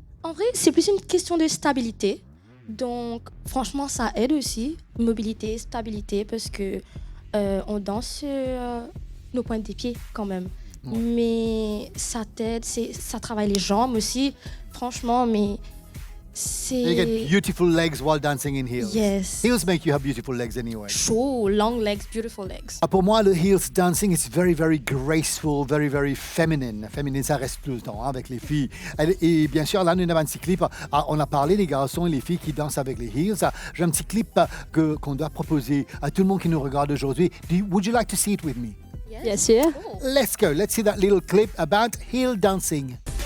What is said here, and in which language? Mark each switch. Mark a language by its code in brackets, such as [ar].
[fr] En vrai, c'est plus une question de stabilité. Donc, franchement, ça aide aussi. Mobilité, stabilité, parce que on danse sur nos pointes des pieds quand même. Ouais. Mais ça t'aide, ça travaille les jambes aussi. Franchement, mais c'est... [en] You get beautiful legs while dancing in heels. Yes. Heels make you have beautiful legs anyway. Sure, long legs, beautiful legs. [fr] Pour moi, le [en] heels dancing is very, very graceful, very, very feminine. [fr] Féminine, ça reste plus le temps avec les filles. Et bien sûr, là, nous avons un petit clip. On a parlé des garçons et les filles qui dansent avec les heels. J'ai un petit clip qu'on doit proposer à tout le monde qui nous regarde aujourd'hui. [en] Would you like to see it with me? [fr] Bien sûr. [en] Let's go. Let's see that little clip about heel dancing.